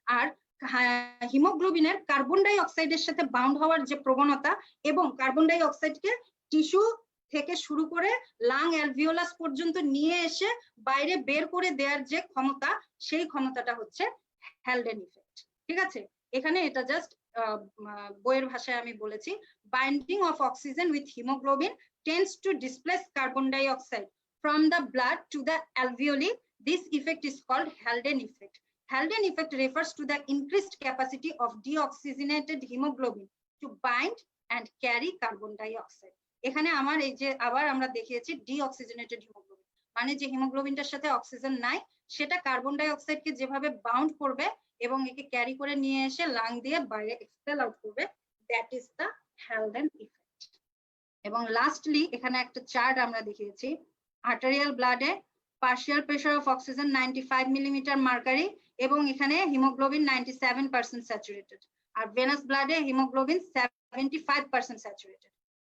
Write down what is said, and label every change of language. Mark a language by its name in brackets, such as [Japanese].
[Bangla] আর হিমোগ্লোবিনের carbon die অক্সাইডের সাথে bound হওয়ার যে প্রবণতা এবং কার্বন ডাই অক্সাইডকে টিস্যু থেকে শুরু করে লাং অ্যালভিওলাস পর্যন্ত নিয়ে এসে বাইরে বের করে দেওয়ার যে ক্ষমতা, সেই ক্ষমতাটা হচ্ছে হ্যালডেন ইফেক্ট। ঠিক আছে, এখানে এটা জাস্ট বইয়ের ভাষায় আমি বলেছি, [English] Binding of oxygen with haemoglobin tends to displace carbon dioxide from the blood to the alveoli. This effect is called Haldane effect. Haldane effect refers to the increased capacity of deoxygenated hemoglobin to bind and carry carbon dioxide. [Bangla] এখানে আমার এই যে আবার আমরা দেখিয়েছি deoxygenated haemoglobin, মানে যে হিমোগ্লোবিনটার সাথে অক্সিজেন নাই সেটা কার্বন ডাই অক্সাইডকে যেভাবে বাউন্ড করবে এবং একে ক্যারি করে নিয়ে এসে লাং দিয়ে বাইরে এক্সপেল আউট করবে, [English] That is the Haldane effect. [Bangla] এবং লাস্টলি এখানে একটা চার্ট আমরা দেখিয়েছি, arterial ব্লাডে partial pressure of oxygen 95 millimetre mercury এবং এখানে হিমোগ্লোবিন 97% স্যাচুরেটেড, আর ভেনাস ব্লাডে হিমোগ্লোবিন 75% স্যাচুরেটেড।